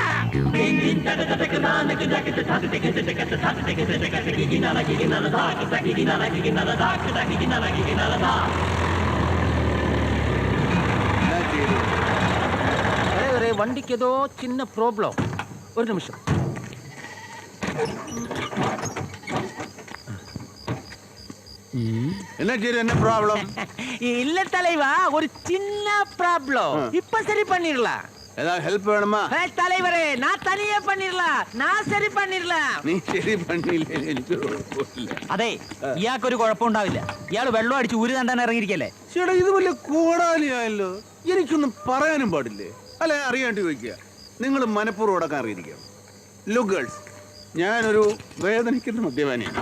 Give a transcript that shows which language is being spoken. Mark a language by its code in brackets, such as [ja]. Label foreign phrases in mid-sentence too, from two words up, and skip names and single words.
[ml] വണ്ടിക്ക് ഏതോ ചിന്ന പ്രോബ്ലം. ഒരു നിമിഷം. [ta] என்ன ப்ராப்ளம்? இல்ல தலைவா, ஒரு சின்ன ப்ராப்ளம். இப்ப சரி பண்ணிடலாம். ஏதாவது ஹெல்ப் வேணுமா? தலைவரே, நான் தனியே பண்ணிடலாம். நான் சரி பண்ணிடலாம். [ml] നീ ശരി പണിയില്ലേ? എനിക്ക് കുഴപ്പമില്ല. അതെ, ഇയാൾക്കൊരു കുഴപ്പമുണ്ടാവില്ല. ഇയാൾ വെള്ളം അടിച്ച് ഊരി തണ്ടാൻ ഇറങ്ങിയിരിക്കല്ലേ. ചേട്ടാ, ഇത് വലിയ കോടാലിയായല്ലോ. എനിക്കൊന്നും പറയാനും പാടില്ലേ? അല്ലെ, അറിയാണ്ട് ചോദിക്കുക. നിങ്ങൾ മനഃപൂർവ്വം അടക്കാൻ അറിയിരിക്കുക. [en] look girls, [ml] ഞാനൊരു വേദനിക്കുന്ന മദ്യപാനിയാണ്.